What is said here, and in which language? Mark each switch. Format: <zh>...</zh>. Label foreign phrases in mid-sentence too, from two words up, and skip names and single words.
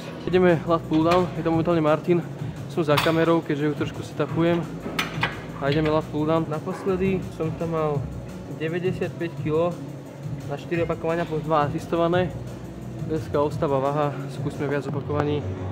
<sk>Ideme</sk> <en>lat pull down,</en> <sk>je to momentálne Martin. Som za kamerou, keďže ju trošku setupujem. A ideme</sk> <en>lat pull down.</en> <sk>Naposledy som tam mal 95 kg na 4 opakovania plus 2 asistované. Dneska ostáva váha, skúsme viac opakovaní.</sk>